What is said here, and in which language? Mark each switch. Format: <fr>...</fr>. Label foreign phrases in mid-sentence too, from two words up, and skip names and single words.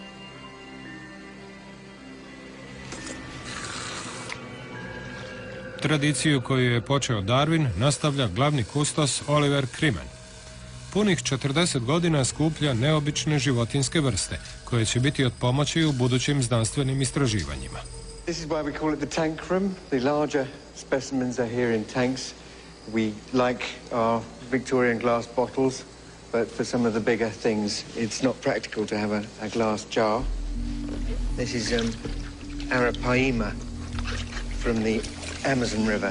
<hr>Tradiciju koju je počeo Darwin nastavlja glavni kustos Oliver Crimen. Punih 40 godina skuplja neobične životinjske vrste, koje će biti od pomoći u budućim znanstvenim istraživanjima.</hr> <en>This is why we call it the tank room. The larger specimens are here in tanks. We like our Victorian glass bottles, but for some of the bigger things, it's not practical to have a glass jar. This is Arapaima from the Amazon River.</en>